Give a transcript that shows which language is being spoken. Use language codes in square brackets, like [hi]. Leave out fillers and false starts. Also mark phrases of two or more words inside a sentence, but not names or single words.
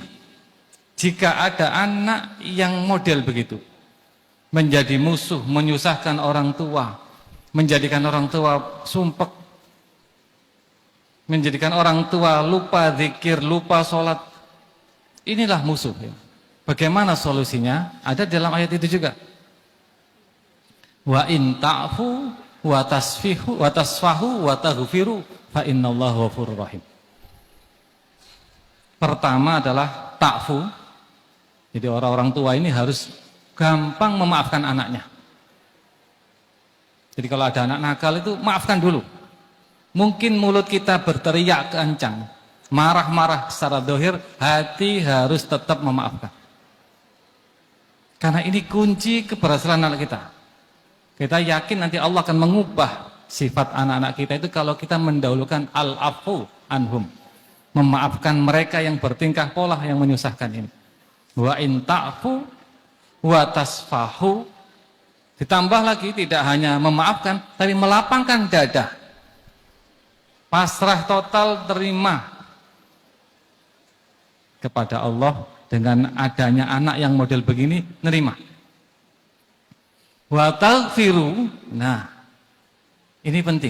[id] Jika ada anak yang model begitu, menjadi musuh, menyusahkan orang tua, menjadikan orang tua sumpek, menjadikan orang tua lupa zikir, lupa sholat, inilah musuh. Bagaimana solusinya? Ada dalam ayat itu juga. [ar] وإن تعفوا وتصفحوا وتصفحوا وتغفروا فإن الله غفور رحيم. [id] Pertama adalah ta'fu. Jadi orang-orang tua ini harus gampang memaafkan anaknya. Jadi kalau ada anak nakal itu maafkan dulu. Mungkin mulut kita berteriak kencang, marah-marah secara zahir, hati harus tetap memaafkan. Karena ini kunci keberhasilan anak kita. Kita yakin nanti Allah akan mengubah sifat anak-anak kita itu kalau kita mendahulukan [ar] العفو عنهم, [id] memaafkan mereka yang bertingkah pola yang menyusahkan ini. [ar] وإن تعفوا وتصفحوا, [id] ditambah lagi tidak hanya memaafkan tapi melapangkan dada, pasrah total, terima kepada Allah. Dengan adanya anak yang model begini, nerima. [ar] وتغفروا, [id] nah ini penting.